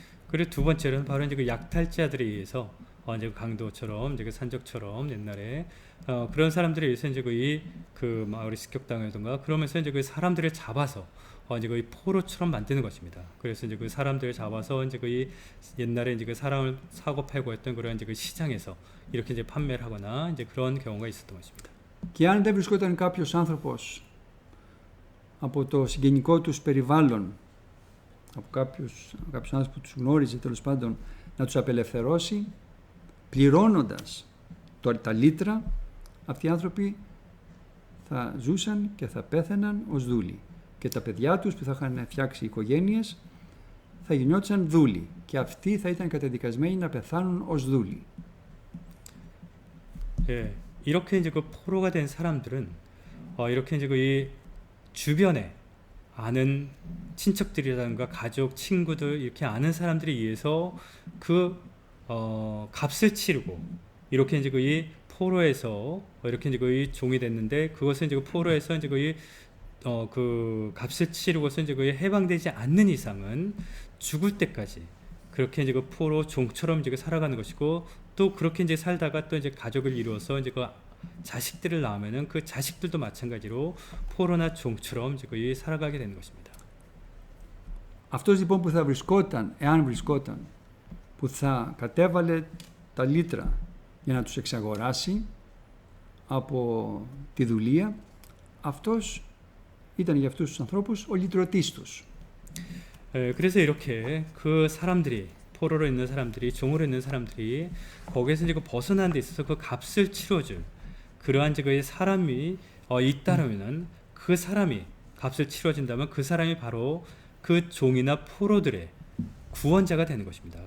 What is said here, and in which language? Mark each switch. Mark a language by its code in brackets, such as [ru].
[ko] 그리고 두 번째로는 바로 이제 그 약탈자들에 의해서 이제 그 강도처럼 이제 그 산적처럼 옛날에 그런 사람들에 의해서 이제 그 마을이 습격당하던가 그러면서 이제 그 사람들을 잡아서 이제 거의 포로처럼 만드는 것입니다. 그래서 이제 그 사람들을 잡아서 이제 그 옛날에 이제 그 사람을 사고 팔고 했던 그런 이제 그 시장에서 이렇게 이제 판매를 하거나 이제 그런 경우가 있었던 것입니다. [el] Και αν δεν βρισκόταν κάποιος άνθρωπος από το συγγενικό τους περιβάλλον, από κάποιους άνθρωποι που τους γνώριζε τέλος πάντων, να τους απελευθερώσει, πληρώνοντας τα λίτρα, αυτοί οι άνθρωποι θα ζούσαν και θα πέθαιναν ως δούλοι. Και τα παιδιά τους που θα είχαν φτιάξει οικογένειες θα γινόντουσαν δούλοι. Και αυτοί θα ήταν καταδικασμένοι να πεθάνουν ως δούλοι. [ko] 예, 이렇게 이제 그 포로가 된 사람들은 이렇게 이제 그 이 주변에 아는 친척들이라든가 가족, 친구들 이렇게 아는 사람들에 의해서 그 값을 치르고 이렇게 이제 그 이 포로에서 이렇게 이제 그 이 종이 됐는데 그것은 이제 그 포로에서 이제 그 값을 치르고서 이제 그 해방되지 않는 이상은 죽을 때까지 그렇게 이제 그 포로 종처럼 이제 살아가는 것이고 또 그렇게 이제 살다가 또 이제 가족을 이루어서 이제 그 자식들을 낳으면은 그 자식들도 마찬가지로 포로나 종처럼 이제 거의 살아가게 되는 것입니다. [el] Αυτός λοιπόν που θα βρισκόταν, εάν βρισκόταν, που θα κατέβαλε τα λίτρα για να τους εξαγοράσει από τη δουλεία, αυτός ήταν για αυτούς τους ανθρώπους ο λυτρωτής τους. [ko] 그래서 이렇게 그 사람들이 포로로 있는 사람들이 종으로 있는 사람들이 거기에서 이제 벗어나는 데 있어서 그 값을 치러줄 그러한 이제 그 사람이 있다라면은 그 사람이 값을 치러준다면 그 사람이 바로 그 종이나 포로들의 구원자가 되는 것입니다.